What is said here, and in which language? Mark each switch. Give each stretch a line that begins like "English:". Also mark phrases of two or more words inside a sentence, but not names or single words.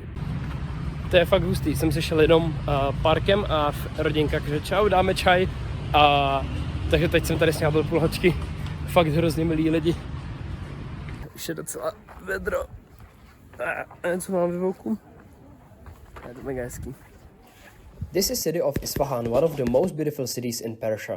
Czech: To je fakt hustý, jsem se šel jenom parkem a rodinka kaže čau, dáme čaj a takže teď jsem tady s ním byl půl hoďky. Fakt hrozně milí lidi. Už je docela vedro. A něco mám ve voku. Je to mega hezký.
English: This is city of Isfahan, one of the most beautiful cities in Persia.